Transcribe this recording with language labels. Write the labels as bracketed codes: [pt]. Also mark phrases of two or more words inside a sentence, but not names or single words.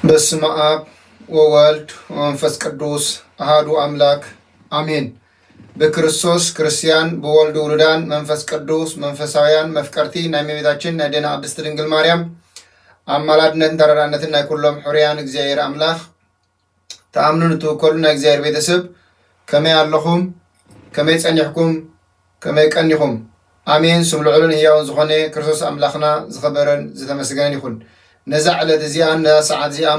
[gez] በስመ አብ ወወልድ ወመንፈስ ቅዱስ አሐዱ አምላክ አሜን። [ti] በክርስቶስ ክርስቲያን በወልድ ውሉዳን መንፈስ ቅዱስ መንፈሳውያን መፍቀርቲ ናይ እመቤታችን ናይ ደና ቅድስት ድንግል ማርያም አማላድነትን ተራዳነትን ናይ ኩሎም ሕሩያን እግዚአብሔር አምላክ ተአምኑን ትውከሉ ናይ እግዚአብሔር ቤተሰብ ከመይ ኣለኹም ከመይ ጸኒሕኩም ከመይ ቀኒኹም አሜን። ስም ልዑልን ህያውን ዝኾነ ክርስቶስ አምላኽና ዝኸበረን ዝተመስገነን ይኹን። ነዛ ዕለት እዚኣን ነዛ ሰዓት እዚኣን